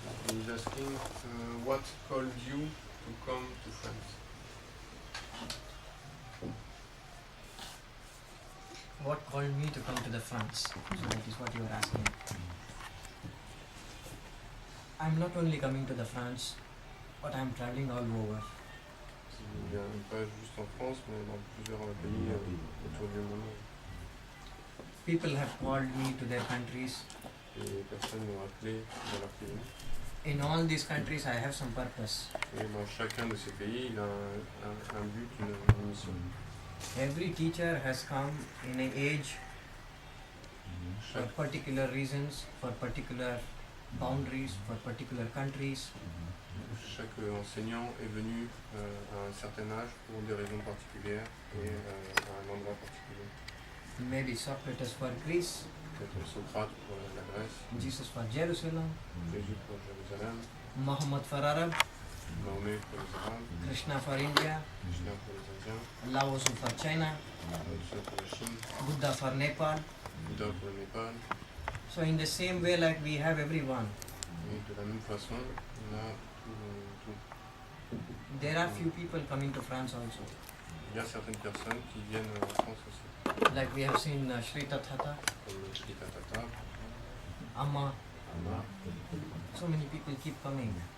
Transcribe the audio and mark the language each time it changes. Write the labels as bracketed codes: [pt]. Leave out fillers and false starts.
[en] He's asking what called you to come to France? What called me to come to the France? So that is what you are asking. I'm not only coming to the France, but I'm traveling all over. [fr] Il vient pas juste en France, mais dans plusieurs pays autour du monde. [en] People have called me to their countries. [fr] Et les personnes m'ont appelé dans leur pays. [en] In all these countries, I have some purpose. [fr] Et dans chacun de ces pays, il a un but, une mission. [en] Every teacher has come in an age for particular reasons, for particular boundaries, for particular countries. [fr] Chaque enseignant est venu à un certain âge pour des raisons particulières et à un endroit particulier. [en] Maybe Socrates for Greece, [fr] Peut-être Socrate pour la Grèce, [en] Jesus for Jerusalem, [fr] Jésus pour Jérusalem, [en] Muhammad for Arab, [fr] Mahomet pour les Arabes, [en] Krishna for India, [fr] Krishna pour les Indiens, [en] Lao Tzu for China, [fr] Lao pour la Chine, [en] Buddha for Nepal. [fr] Bouddha pour le Népal. [en] So in the same way, like we have everyone, [fr] Et de la même façon, on a tout. [en] there are few people coming to France also. [fr] Il y a certaines personnes qui viennent en France aussi, [en] Like we have seen Sri Tathata, [fr] comme Sri Tatata, [en] Amma. [fr] Amma. [en] So many people keep coming.